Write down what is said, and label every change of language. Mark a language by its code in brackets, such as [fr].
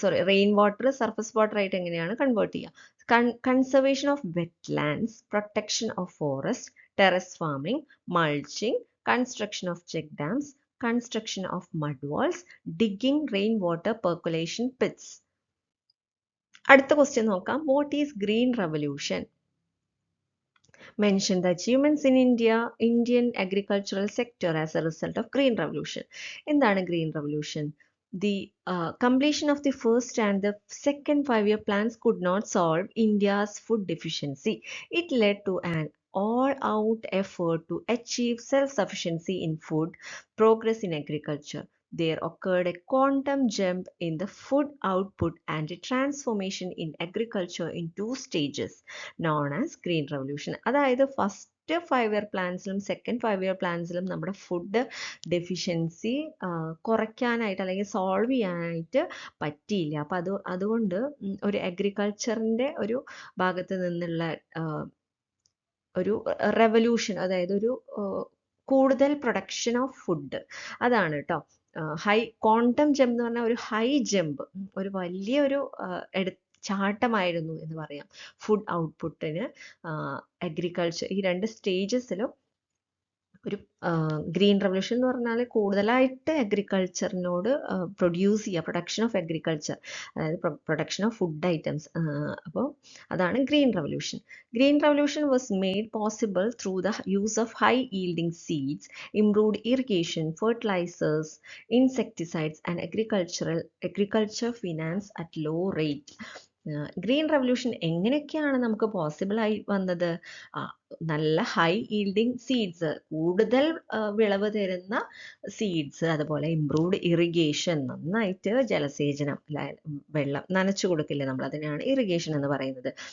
[ml] Rain water surface water ആയിട്ട് എങ്ങനെയാണ് convert ചെയ്യുക? [en] Conservation of wetlands, protection of forest, terrace farming, mulching, construction of check dams, construction of mud walls, digging rainwater percolation pits. [ml] അടുത്ത question നോക്കാം. [en] What is green revolution? Mention the achievements in Indian agricultural sector as a result of green revolution. [ml] എന്താണ് [en] green revolution? The completion of the first and the second 5-year plans could not solve India's food deficiency. It led to an all-out effort to achieve self-sufficiency in food, progress in agriculture. There occurred a quantum jump in the food output and a transformation in agriculture in 2 stages known as Green Revolution. [ml] അതായത് first 5-year പ്ലാൻസിലും second 5-year പ്ലാൻസിലും നമ്മുടെ food deficiency കുറയ്ക്കാനായിട്ട് അല്ലെങ്കിൽ solve ചെയ്യാനായിട്ട് പറ്റിയില്ല. അപ്പം അതുകൊണ്ട് ഒരു അഗ്രികൾച്ചറിൻ്റെ ഒരു ഭാഗത്ത് നിന്നുള്ള ഒരു റെവല്യൂഷൻ, അതായത് ഒരു കൂടുതൽ പ്രൊഡക്ഷൻ ഓഫ് ഫുഡ്, അതാണ് കേട്ടോ. ഹൈ ക്വാണ്ടം ജമ്പ് എന്ന് പറഞ്ഞാൽ ഒരു ഹൈ ജമ്പ്, ഒരു വലിയൊരു ചാട്ടമായിരുന്നു എന്ന് പറയാം ഫുഡ് ഔട്ട്പുട്ടിന്. അഗ്രികൾച്ചർ ഈ 2 സ്റ്റേജസിലും ഒരു ഗ്രീൻ റെവല്യൂഷൻ എന്ന് പറഞ്ഞാൽ കൂടുതലായിട്ട് അഗ്രികൾച്ചറിനോട് പ്രൊഡ്യൂസ് ചെയ്യുക, പ്രൊഡക്ഷൻ ഓഫ് അഗ്രികൾച്ചർ, അതായത് പ്രൊഡക്ഷൻ ഓഫ് ഫുഡ് ഐറ്റംസ്. അപ്പോൾ അതാണ് green revolution. [en] Green revolution was made possible through the use of high yielding seeds, improved irrigation, fertilizers, insecticides and agriculture finance at low rate. [ml] Green revolution എങ്ങനെയൊക്കെയാണ് നമുക്ക് possible ആയി വന്നത്? നല്ല high yielding seeds, കൂടുതൽ വിളവ് തരുന്ന സീഡ്സ്, അതുപോലെ improved irrigation, നന്നായിട്ട് ജലസേചനം, വെള്ളം നനച്ചു കൊടുക്കില്ലേ നമ്മൾ, അതിനാണ് ഇറിഗേഷൻ എന്ന് പറയുന്നത്.